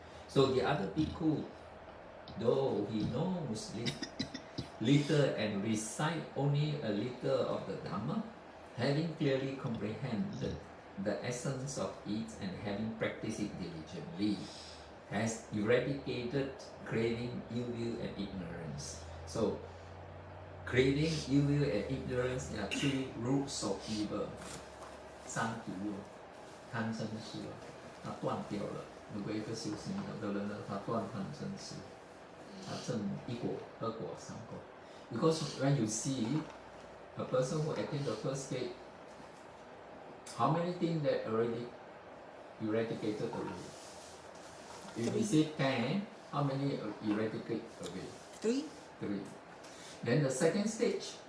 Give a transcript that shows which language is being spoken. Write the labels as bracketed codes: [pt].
[en] So the other bhikkhu, though he knows little and recite only a little of the Dhamma, having clearly comprehended the essence of it and having practiced it diligently, has eradicated craving, ill will, and ignorance. So, craving, ill will, and ignorance are 3 roots of evil. [zh] 三毒哦，贪嗔痴哦，它断掉了。如果一个修行有的人呢，他断贪嗔痴，他证一果、2果、3果。 [en] Because when you see a person who attained the first state, how many things that already eradicated away? If we say 10, how many eradicate away? 3, 3. Then the second stage,